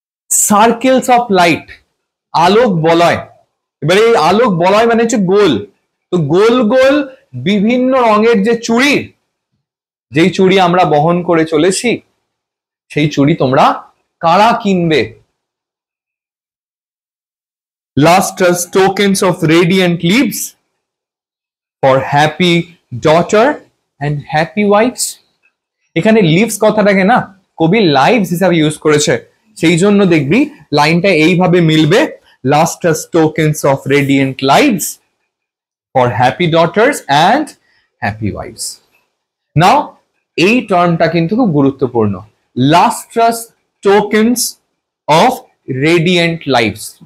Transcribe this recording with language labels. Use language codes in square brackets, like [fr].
[bn] Circles of light, আলোক বলয়। এবারে এই আলোক বলয় মানে হচ্ছে গোল, তো গোল গোল বিভিন্ন রঙের যে চুড়ি, যেই চুড়ি আমরা বহন করে চলেছি, সেই চুড়ি তোমরা কারা কিনবে? [en] Lustrous tokens of radiant leaves for happy daughter and happy wives। [bn] এখানে লিভস কথাটাকে না কবি লাইভস হিসাবে ইউজ করেছে, সেই জন্য দেখবি লাইনটা এইভাবে মিলবে, [en] lustrous tokens of radiant lives for happy daughters and happy wives। [bn] নাও এই টার্মটা কিন্তু খুব গুরুত্বপূর্ণ, [en] lustrous tokens of radiant lives।